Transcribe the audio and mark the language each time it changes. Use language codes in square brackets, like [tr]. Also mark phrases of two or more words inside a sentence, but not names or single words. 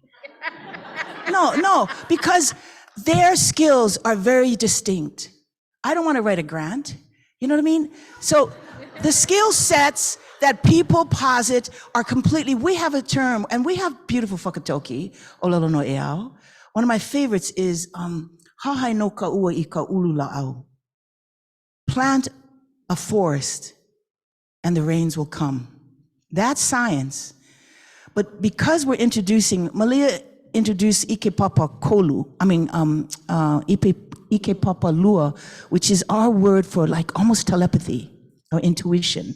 [en] No, because their skills are very distinct. I don't want to write a grant. You know what I mean? So the skill sets that people posit are completely, we have a term, and we have beautiful whakatoki, [haw] olelo no eao. [en] One of my favorites is, [haw] hahai no kaua I ka ulu la'au. [en] Plant a forest and the rains will come. That's science. But because we're introducing, Malia introduced [haw] Ike Papa Kolu, Ike Papa Lua, [en] which is our word for like almost telepathy or intuition.